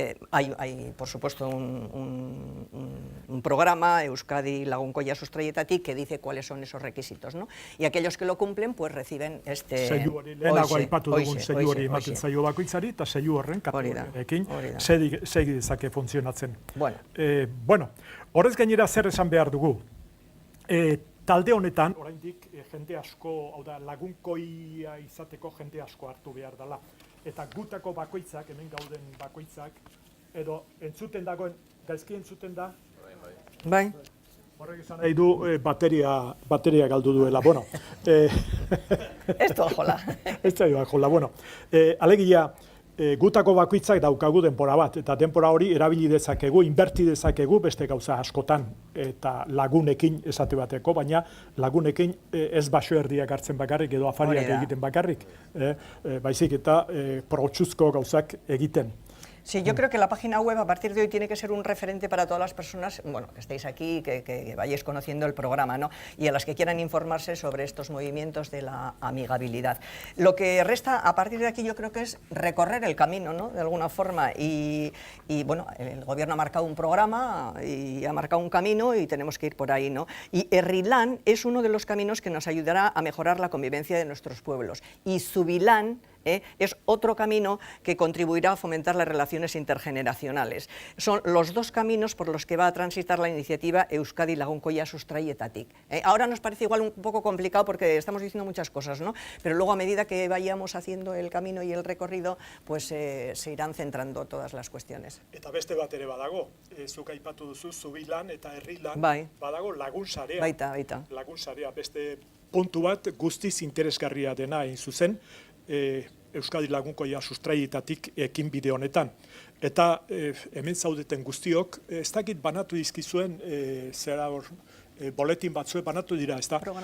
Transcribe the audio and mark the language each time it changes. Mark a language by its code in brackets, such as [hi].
[es] Hay, por supuesto, un programa, Euskadi Lagunkoia Sustraietatik, que dice cuáles son esos requisitos, ¿no? Y aquellos que lo cumplen, pues reciben [eu] lehenago aipatu dugun zeilu hori ematen zaio bakoitzari, eta zeilu horren kategoriarekin segi dezake funtzionatzen. Bueno, horrez gainera zer esan behar dugu. Talde honetan, oraindik jende asko, hau da, lagunkoia izateko jende asko hartu behar dela. Eta gutako bakoitzak, hemen gauden bakoitzak, edo entzuten dagoen, gaizki entzuten da? Bai. Horrek izan nahi du bateria galdu duela. Bueno. Ez du ajola. Ez du ajola, bueno. Alegia, gutako bakoitzak daukagu denpora bat, eta denpora hori erabili dezakegu, inberti dezakegu beste gauza askotan, eta lagunekin esate bateko, baina lagunekin ez baso erdiak hartzen bakarrik edo afariak egiten bakarrik, baizik eta protxuzko gauzak egiten. [es] Sí, yo creo que la página web a partir de hoy tiene que ser un referente para todas las personas, bueno, que estéis aquí, que vayáis conociendo el programa, ¿no? Y a las que quieran informarse sobre estos movimientos de la amigabilidad. Lo que resta a partir de aquí yo creo que es recorrer el camino, ¿no? De alguna forma. Y bueno, el gobierno ha marcado un programa y ha marcado un camino y tenemos que ir por ahí, ¿no? Y Herrilán es uno de los caminos que nos ayudará a mejorar la convivencia de nuestros pueblos. Y Zubilán es otro camino que contribuirá a fomentar las relaciones intergeneracionales. Son los dos caminos por los que va a transitar la iniciativa Euskadi Lagunkoia Sustraietatik. Ahora nos parece igual un poco complicado porque estamos diciendo muchas cosas, ¿no? Pero luego a medida que vayamos haciendo el camino y el recorrido, pues se irán centrando todas las cuestiones. [eu] Eta beste bat ere badago, zuk aipatu duzu Zubilan eta Herrilan, badago lagunsarea. Baita. Lagunsarea, beste puntu bat guztiz interesgarria dena hain zuzen, Euskadi Lagunkoia Sustraietatik ekinbide honetan. Eta hemen zaudeten guztiok, ez dakit banatu dizkizuen, zera hor, boletin batzue banatu dira, ez da?